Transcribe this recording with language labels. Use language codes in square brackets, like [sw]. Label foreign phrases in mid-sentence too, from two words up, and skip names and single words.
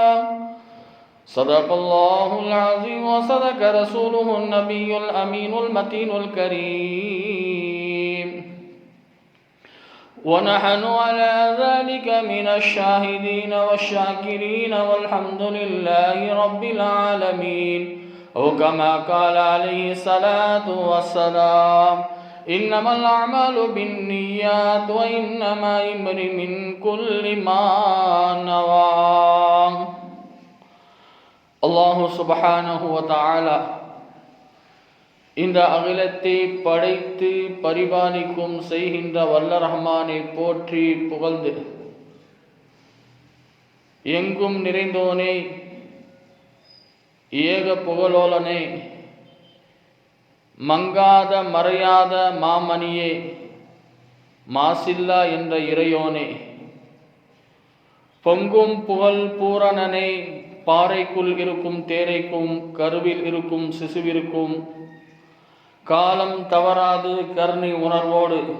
[ar] صدق الله العظيم وصدق رسوله النبي الأمين المتين الكريم، ونحن على ذلك من الشاهدين والشاكرين والحمد لله رب العالمين. أو كما قال عليه الصلاة والسلام: إنما الأعمال بالنيات وإنما لامرئ من كل ما نوى. الله سبحانه وتعالى [ta] இந்த அகிலத்தை படைத்து பரிபாலிக்கும் செய்கின்ற வல்ல ரஹ்மானை போற்றி புகழ்ந்து, எங்கும் நிறைந்தோனே, ஏக புகழோலனே, மங்காத மறையாத மாமணியே, மாசில்லா என்ற இறையோனே, பொங்கும் புகழ் பூரணனே, பாறைக்குள் இருக்கும் தேரைக்கும் கருவில் இருக்கும் சிசுவிற்கும் காலம் தவறாது கருணை உணர்வோடு